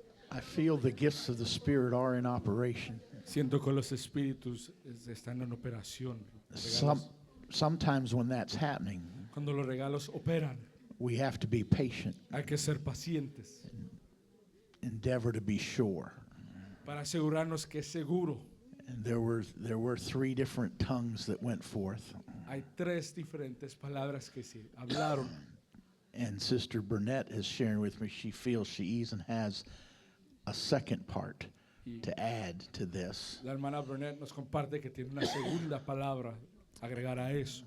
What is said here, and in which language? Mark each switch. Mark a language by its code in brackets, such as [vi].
[en] I feel the gifts of the Spirit are in operation. [es] Siento que los espíritus están en operación. [en] Sometimes when that's happening, [es] Cuando los regalos operan, [en] we have to be patient, [es] hay que ser pacientes [en] endeavor to be sure. [es] para asegurarnos que es seguro. [en] And there were 3 different tongues that went forth. [es] Hay 3 diferentes palabras que se hablaron. [en] And Sister Burnett is sharing with me, she feels she even has a second part to add to this. [es] La hermana Burnett nos comparte que tiene una segunda palabra agregar a eso,